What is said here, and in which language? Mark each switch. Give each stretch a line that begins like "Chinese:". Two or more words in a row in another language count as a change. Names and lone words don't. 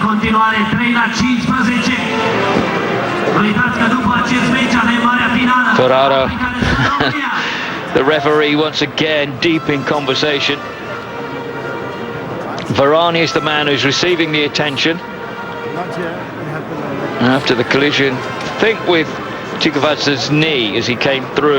Romanian: continuare 3-15. Uitați că după acest meci avem marea finală.
English: Ferraro, the referee once again deep in conversation. Varane is the man who's receiving the attention after the collision, I think with Chikavadze's knee as he came through.